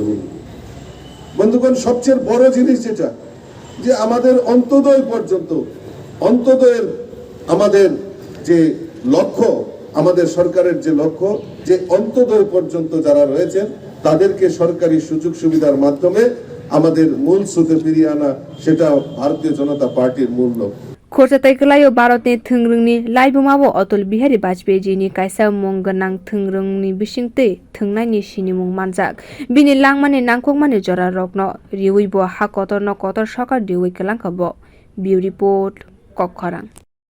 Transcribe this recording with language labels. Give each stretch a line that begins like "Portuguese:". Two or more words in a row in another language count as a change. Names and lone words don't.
Bangla: বন্ধুগণ, সবচেয়ে বড় জিনিস যেটা যে আমাদের অন্তোদয়ের আমাদের যে লক্ষ্য, আমাদের সরকারের যে লক্ষ্য যে অন্তোদয় পর্যন্ত যারা রয়েছেন তাদেরকে সরকারি সুযোগ সুবিধার মাধ্যমে আমাদের মূল স্রোতে ফিরিয়ে আনা, সেটা ভারতীয় জনতা পার্টির মূল লক্ষ্য।
Kok Borok: खोरसातै कलायो भारतनि थोंग्रोंनि लाइबुमाबो अतुल बिहारी बाजपेयीजिनि कायसा मुं गोनां थोंग्रोंनि बिसिंतै थोंनायनि सिनिमुं मानजाक बिनि लांमानि नांखकमानि जरा रग्न रिवैबो हा कतर न कतर सकार दिवै कलांखबो बिउ रिपोर्ट कक्खरां।